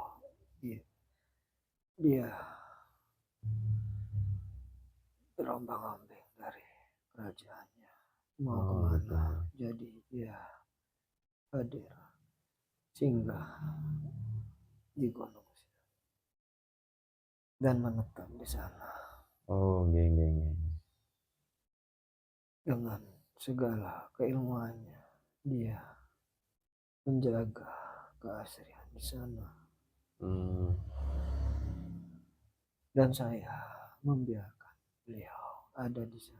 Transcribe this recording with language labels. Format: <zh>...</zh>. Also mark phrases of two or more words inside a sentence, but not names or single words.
<id>Dia terombang-ambing dari kerajaannya mau kemana. Jadi dia hadir singgah di gunung dan menetap di sana. Oh, nggih, nggih, nggih. Dengan segala keilmuannya, dia menjaga keasrian di sana. Dan saya membiarkan beliau ada di sana.</id>